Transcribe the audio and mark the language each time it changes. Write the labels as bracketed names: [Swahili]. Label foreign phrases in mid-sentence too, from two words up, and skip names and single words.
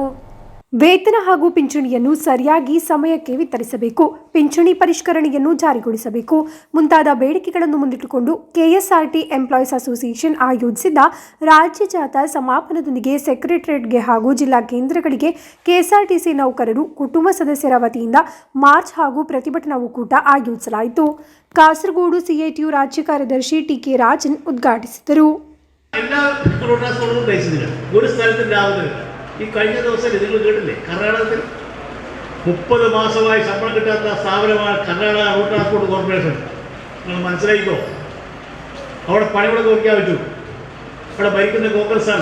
[Kannada] ವೇತನ ಹಾಗೂ ಪಿಂಚಣಿಯನ್ನು ಸರಿಯಾಗಿ ಸಮಯಕ್ಕೆ ವಿತರಿಸಬೇಕು, ಪಿಂಚಣಿ ಪರಿಷ್ಕರಣೆಯನ್ನು ಜಾರಿಗೊಳಿಸಬೇಕು ಮುಂತಾದ ಬೇಡಿಕೆಗಳನ್ನು ಮುಂದಿಟ್ಟುಕೊಂಡು ಕೆಎಸ್ಆರ್ಟಿ ಎಂಪ್ಲಾಯೀಸ್ ಅಸೋಸಿಯೇಷನ್ ಆಯೋಜಿಸಿದ್ದ ರಾಜ್ಯ ಜಾಥಾ ಸಮಾಪನದೊಂದಿಗೆ ಸೆಕ್ರೆಟರಿಯೇಟ್ಗೆ ಹಾಗೂ ಜಿಲ್ಲಾ ಕೇಂದ್ರಗಳಿಗೆ ಕೆಎಸ್ಆರ್ಟಿಸಿ ನೌಕರರು ಕುಟುಂಬ ಸದಸ್ಯರ ವತಿಯಿಂದ ಮಾರ್ಚ್ ಹಾಗೂ ಪ್ರತಿಭಟನಾ ಒಕ್ಕೂಟ ಆಯೋಜಿಸಲಾಯಿತು. ಕಾಸರಗೋಡು ಸಿಐಟಿಯು ರಾಜ್ಯ ಕಾರ್ಯದರ್ಶಿ ಟಿಕೆ ರಾಜನ್ ಉದ್ಘಾಟಿಸಿದರು. [Malayalam] ഈ കഴിഞ്ഞ ദിവസം നിങ്ങൾ കേട്ടില്ലേ, കർണാടകത്തിൽ 30 മാസമായി ശമ്പളം കിട്ടാത്ത സ്ഥാപനമാണ് കർണാടക റോഡ് ട്രാൻസ്പോർട്ട് കോർപ്പറേഷൻ. നിങ്ങൾ മനസ്സിലായിക്കോ, അവിടെ പണിമുടക്ക് വയ്ക്കാൻ പറ്റൂ. അവിടെ ഭരിക്കുന്ന കോൺഗ്രസ്സാണ്.